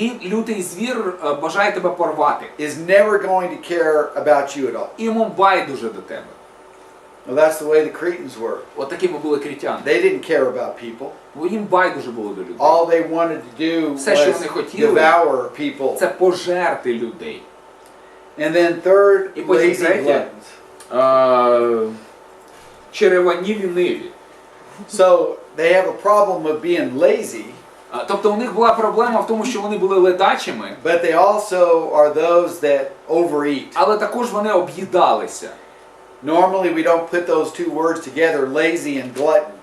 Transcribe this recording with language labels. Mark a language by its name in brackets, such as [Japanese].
[Ukrainian] Лютий звір бажає тебе порвати. [English] Is never going to care about you at all. [Ukrainian] І йому байдуже до тебе. [English] Well, that's the way the Cretans were. [Ukrainian] От такими були критяни. [English] They didn't care about people. [Ukrainian] Бо їм байдуже було до людей. [English] All they wanted to do [Ukrainian] Все, що [English] was [Ukrainian] вони хотіли, [English] devour people. [Ukrainian] це пожерти людей. [English] And then third, [Ukrainian] І потім [English] lazy [Ukrainian] третє, [English] gluttons. [Ukrainian] черевані ліниві. [English] So they have a problem of being lazy, [Ukrainian] Тобто у них була проблема в тому, що вони були ледачими, [English] but they also are those that overeat. [Ukrainian] але також вони об'їдалися. [English] Normally we don't put those two words together, lazy and glutton.